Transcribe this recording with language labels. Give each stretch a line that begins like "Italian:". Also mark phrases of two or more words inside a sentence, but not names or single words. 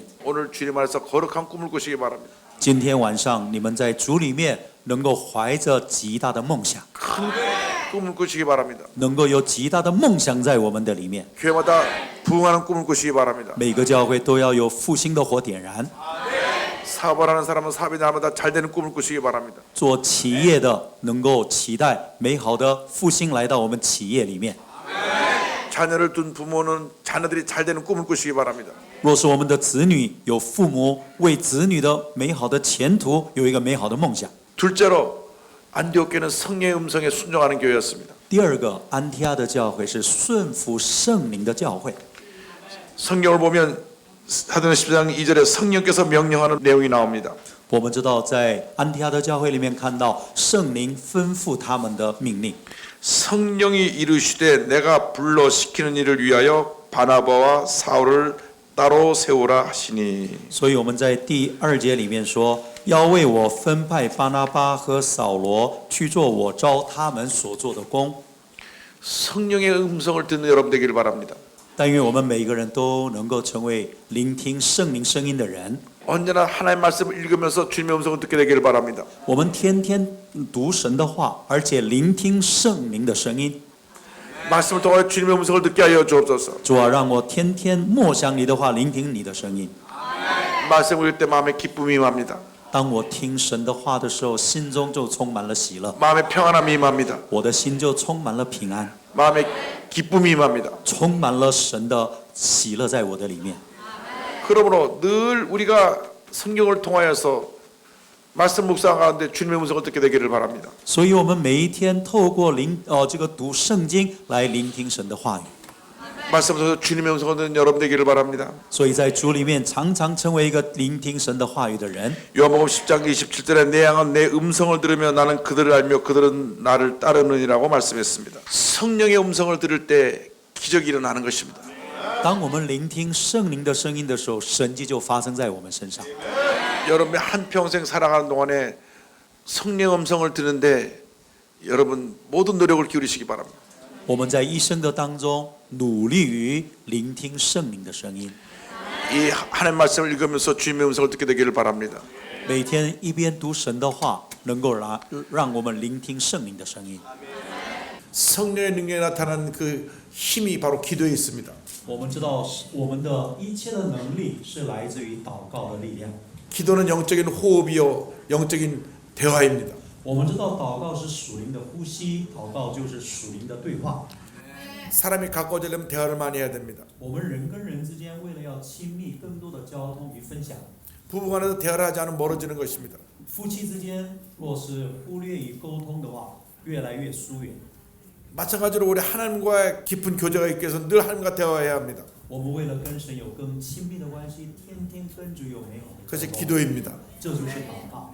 Korean: 오늘 주님 안에서 거룩한 꿈을 꾸시기 바랍니다.
Chinese: 今天晚上你们在主里面能够怀着极大的梦想，
Korean: 큰 꿈을 꾸시기 바랍니다.
Chinese: 能够有极大的梦想在我们的里面。
Korean: 교회마다 부흥하는 꿈을 꾸시기 바랍니다.
Chinese: 每个教会都要有复兴的火点燃。
Korean: 사업을 하는 사람은 사업이 날마다 잘 되는 꿈을 꾸시기 바랍니다.
Chinese: 做企业的能够期待美好的复兴来到我们企业里面。
Korean: 자녀를 둔 부모는 자녀들이 잘 되는 꿈을 꾸시기 바랍니다.
Chinese: 若是我们的子女有父母为子女的美好的前途有一个美好的梦想。
Korean: 둘째로 안디옥 교회는 성령의 음성에 순종하는 교회였습니다.
Chinese: 第二个，安提阿的教会是顺服圣灵的教会。
Korean: 성경을 보면 사도행전 10장 2절에 성령께서 명령하는 내용이 나옵니다.
Chinese: 我们知道，在安提阿的教会里面看到圣灵吩咐他们的命令。
Korean: 성령이 이르시되 내가 불러 시키는 일을 위하여 바나바와 사울을 따로 세우라 하시니.
Chinese: 所以我们在第2节里面说，要为我分派巴拿巴和扫罗去做我召他们所做的工。
Korean: 성령의 음성을 듣는 여러분 되기를 바랍니다.
Chinese: 但愿我们每一个人都能够成为聆听圣灵声音的人。
Korean: 언제나 하나님의 말씀을 읽으면서 주님의 음성을 듣게 되기를 바랍니다.
Chinese: 我们天天读神的话，而且聆听圣灵的声音。
Korean: 말씀을 통하여 주님의 음성을 듣게 하여 주옵소서.
Chinese: 主啊，让我天天默想你的话，聆听你的声音。
Korean: 말씀을 읽을 때 마음에 기쁨이 임합니다.
Chinese: 当我听神的话的时候，心中就充满了喜乐，
Korean: 마음에 평안함이 임합니다.
Chinese: 我的心就充满了平安，
Korean: 마음에 기쁨이 임합니다.
Chinese: 充满了神的喜乐在我的里面。
Korean: 그러므로 늘 우리가 성경을 통하여서 말씀 묵상 가운데 주님의 음성을 듣게 되기를 바랍니다.
Chinese: 所以，我们每一天透过这个读圣经来聆听神的话语。
Korean: 말씀을 통해서 주님의 음성을 듣는 여러분 되기를 바랍니다.
Chinese: 所以在主里面常常成为一个聆听神的话语的人。
Korean: 요한복음 10장 27절에 내 양은 내 음성을 들으며 나는 그들을 알며 그들은 나를 따르느니라고 말씀했습니다. 성령의 음성을 들을 때 기적이 일어나는 것입니다.
Chinese: 当我们聆听圣灵的声音的时候，神迹就发生在我们身上。
Korean: 여러분의 한평생 살아가는 동안에 성령 음성을 듣는데 여러분 모든 노력을 기울이시기 바랍니다.
Chinese: 我们在一生的当中努力于聆听圣灵的声音，
Korean: 이 하나님 말씀을 읽으면서 주님의 음성을 듣게 되기를 바랍니다.
Chinese: 每天一边读神的话，能够让我们聆听圣灵的声音。
Korean: 성령의 능력이 나타나는 그 힘이 바로 기도에 있습니다.
Chinese: 我们知道，我们的一切的能力是来自于祷告的力量。
Korean: 기도는 영적인 호흡이요 영적인 대화입니다.
Chinese: 我们知道，祷告是属灵的呼吸，祷告就是属灵的对话。
Korean: 사람이 가까워지려면 대화를 많이 해야 됩니다.
Chinese: 我们人跟人之间，为了要亲密，更多的交通与分享。
Korean: 부부간에도 대화를 하지 않으면 멀어지는 것입니다.
Chinese: 夫妻之间若是忽略与沟通的话，越来越疏远。
Korean: 마찬가지로 우리 하나님과의 깊은 교제가 있기 위해서 늘 하나님과 대화해야 합니다.
Chinese: 我们为了跟神有更亲密的关系，天天跟主有美好的
Korean: 그것이
Chinese: 沟通，
Korean: 기도입니다.
Chinese: 这就是祷告。